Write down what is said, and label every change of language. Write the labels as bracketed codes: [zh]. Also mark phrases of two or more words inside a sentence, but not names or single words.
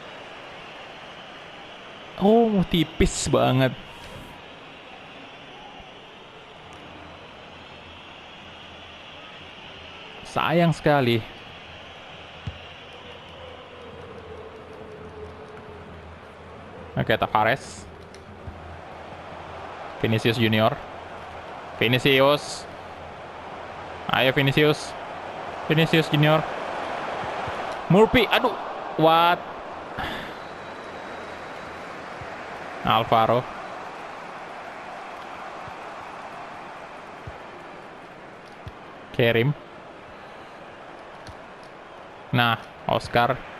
[id] Tipis banget. Sayang sekali. Oke, Tavares. Vinicius Junior. Vinicius. Ayo Vinicius. Vinicius Junior. Murphy. Aduh. What? Alvaro. Kerim. Nah, Oscar.